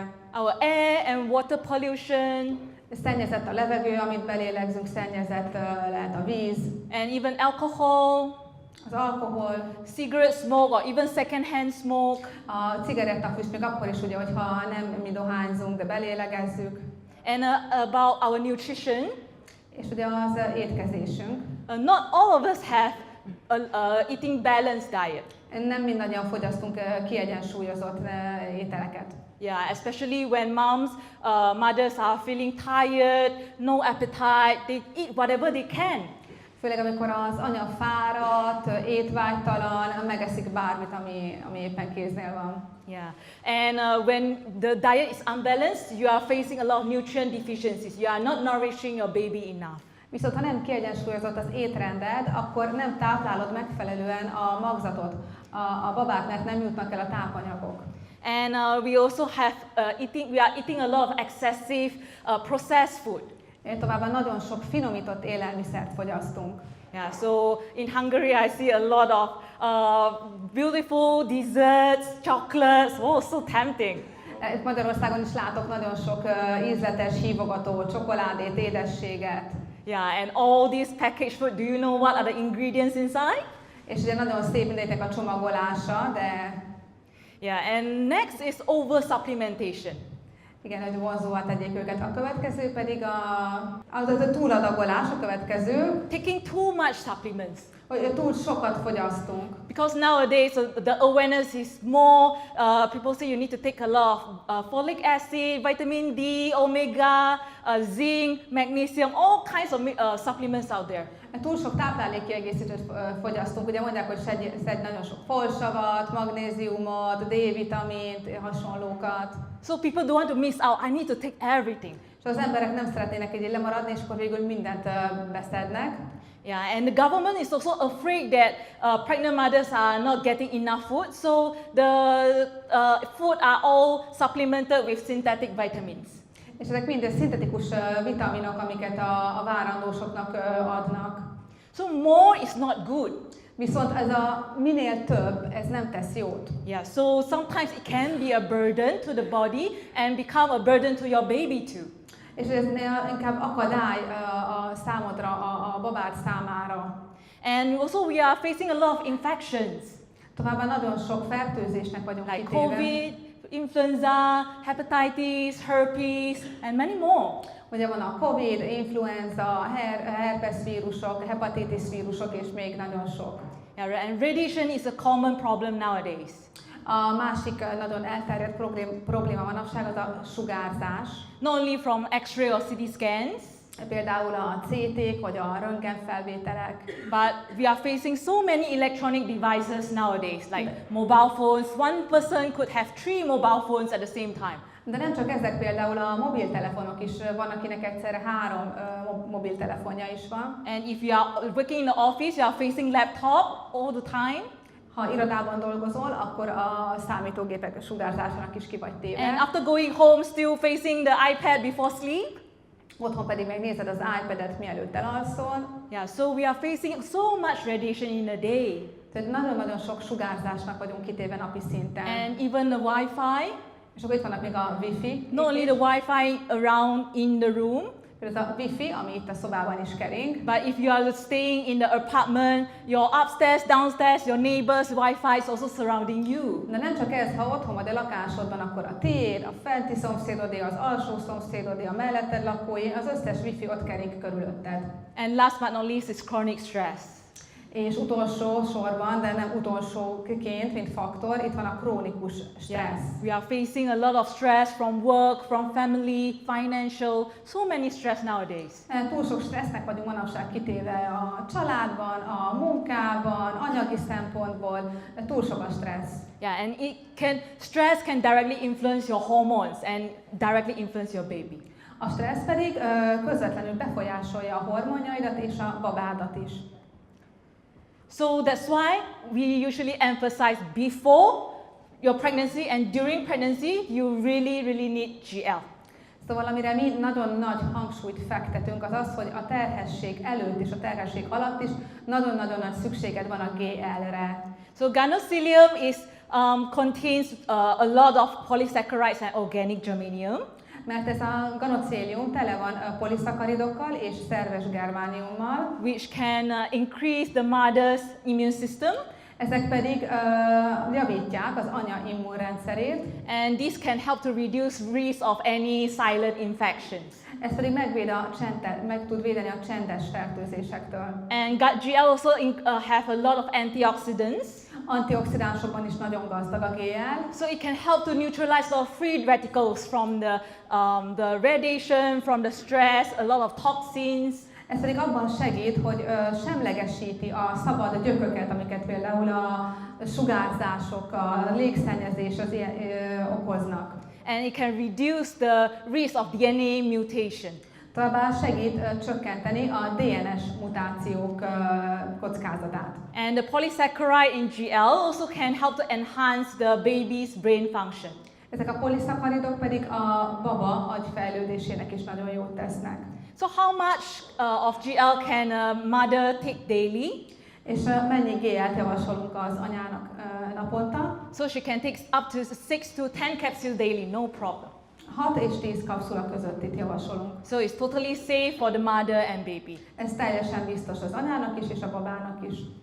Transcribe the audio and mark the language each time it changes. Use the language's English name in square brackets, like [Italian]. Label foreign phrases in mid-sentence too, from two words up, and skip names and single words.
[English] Our air and water pollution. [Hungarian] Szennyezett a levegő, amit belélegzünk, szennyezett lehet a víz. [English] And even alcohol. [Hungarian] Az alkohol. [English] Cigarette smoke or even second-hand smoke. [Hungarian] A cigarettafüst még akkor is, ugye, hogyha nem mi dohányzunk, de belélegezzük. [English] And about our nutrition. [Hungarian] És ugye az étkezésünk. [English] Not all of us have eating balanced diet. [Hungarian] Nem mindannyian fogyasztunk kiegyensúlyozott ételeket. [English] Yeah, especially when mothers are feeling tired, no appetite, they eat whatever they can. [Hungarian] Főleg amikor az anya fáradt, étvágytalan, megeszik bármit, ami éppen kéznél van. [English] Yeah, and when the diet is unbalanced, you are facing a lot of nutrient deficiencies. You are not nourishing your baby enough. [Hungarian] Viszont ha nem kiegyensúlyozott az étrended, akkor nem táplálod megfelelően a magzatot, a babák, mert nem jutnak el a tápanyagok. [English] And we also have we are eating a lot of excessive processed food. [Hungarian] Továbbá nagyon sok finomított élelmiszert fogyasztunk. [English] Yeah, so in Hungary I see a lot of beautiful desserts, chocolates. Oh, so tempting. [Hungarian] Itt Magyarországon is látok nagyon sok ízletes, hívogató csokoládét, édességet. [English] Yeah, and all these packaged food, do you know what are the ingredients inside? [Hungarian] És ugye nagyon szép mindegynek a csomagolása, de... [English] Yeah, and next is oversupplementation. [Hungarian] Igen, hogy vonzóvá tegyék őket. A következő pedig a túladagolás, a következő. [English] Taking too much supplements. [Hungarian] Hogy túl sokat fogyasztunk. [English] Because nowadays the awareness is more, people say you need to take a lot of folic acid, vitamin D, omega, zinc, magnesium, all kinds of supplements out there. [Hungarian] Túl sok táplálékkiegészítőt fogyasztunk, ugye mondják, hogy szedj nagyon sok folsavat, magnéziumot, D-vitamint, hasonlókat. [English] So people don't want to miss out, I need to take everything. [Hungarian] És az emberek nem szeretnének így lemaradni, és akkor végül mindent beszednek. [English] Yeah, and the government is also afraid that pregnant mothers are not getting enough food, so the food are all supplemented with synthetic vitamins. [Hungarian] És ezek mind szintetikus vitaminok, amiket a várandósoknak adnak. [English] So more is not good. [Hungarian] Viszont ez a minél több, ez nem tesz jót. [English] Yeah, so sometimes it can be a burden to the body and become a burden to your baby too. [Hungarian] És ez inkább akadály a számodra, a babád számára. [English] And also we are facing a lot of infections. [Hungarian] Továbbá nagyon sok fertőzésnek vagyunk [English] Like [Hungarian] kitéve. [English] COVID, influenza, hepatitis, herpes, and many more. [Hungarian] Ugye van a COVID, influenza, herpes vírusok, hepatitis vírusok és még nagyon sok. [English] Yeah, and radiation is a common problem nowadays. [Hungarian] A másik nagyon elterjedt probléma manapság az a sugárzás. [English] Not only from X-ray or CT scans, [Hungarian] Például a CT-k vagy a röntgenfelvételek. [English] but we are facing so many electronic devices nowadays, like mobile phones. One person could have 3 mobile phones at the same time. [Hungarian] De nem csak ezek, például a mobiltelefonok is, van akinek egyszerre 3 mobiltelefonja is van. [English] And if you are working in the office, you are facing laptop all the time. [Hungarian] Ha irodában dolgozol, akkor a számítógépek sugárzásának is ki vagy téve. [English] And after going home, still facing the iPad before sleep. [Hungarian] Otthon pedig megnézed az iPad-et, mielőtt elalszol. [English] Yeah, so we are facing so much radiation in a day. [Hungarian] Tehát nagyon-nagyon sok sugárzásnak vagyunk kitéve napi szinten. [English] And even the Wi-Fi. [Hungarian] És akkor itt vannak még a Wi-Fi. [English] Not only the Wi-Fi around in the room, [Hungarian] Ez a Wi-Fi, ami itt a szobában is kering. [English] but if you are staying in the apartment, your upstairs, downstairs, your neighbors' Wi-Fi is also surrounding you. [Hungarian] De nem csak ez, ha otthon vagy a lakásodban, akkor a tiéd, a fenti szomszédodé, az alsó szomszédodé, a melletted lakói, az összes Wi-Fi ott kering körülötted. [English] And last but not least is chronic stress. [Hungarian] És utolsó sorban, de nem utolsóként, mint faktor, itt van a krónikus stressz. [English] We are facing a lot of stress from work, from family, financial, so many stress nowadays. [Hungarian] Túl sok stressznek vagyunk manapság kitéve a családban, a munkában, anyagi szempontból, túl sok a stressz. [English] Yeah, and stress can directly influence your hormones and directly influence your baby. [Hungarian] A stressz pedig közvetlenül befolyásolja a hormonjaidat és a babádat is. [English] So that's why we usually emphasize before your pregnancy and during pregnancy, you really need GL. [Hungarian] Szóval amire mi nagyon nagy hangsúlyt fektetünk, az az, hogy a terhesség előtt és a terhesség alatt is nagyon-nagyon nagy szükséged van a GL-re. [English] So Ganocilium contains a lot of polysaccharides and organic germanium. [Hungarian] Mert ez a ganocélium tele van poliszakaridokkal és szerves germániummal, [English] which can increase the mother's immune system. [Hungarian] Ezek pedig javítják az anya immunrendszerét. [English] And this can help to reduce risk of any silent infections. [Hungarian] Ez pedig meg tud védeni a csendes fertőzésektől. [English] And GL also have a lot of antioxidants. [Hungarian] Antioxidánsokban is nagyon gazdag a GL. [English] So it can help to neutralize a lot of free radicals from the radiation, from the stress, a lot of toxins. [Hungarian] Ez pedig abban segít, hogy semlegesíti a szabad gyököket, amiket például a sugárzások, a légszennyezés az ilyen, okoznak. [English] And it can reduce the risk of DNA mutation. [Hungarian] Továbbá segít csökkenteni a DNS mutációk kockázatát. [English] And the polysaccharide in GL also can help to enhance the baby's brain function. [Hungarian] Ezek a poliszacharidok pedig a baba agyfejlődésének is nagyon jót tesznek. [English] So how much of GL can a mother take daily? [Hungarian] És mennyi GL-t javasolunk az anyának naponta? [English] So she can take up to 6 to 10 capsules daily, no problem. [Hungarian] 6 és 10 kapszula között itt javasolunk. [English] So it's totally safe for the mother and baby. [Hungarian] Ez teljesen biztos az anyának is és a babának is.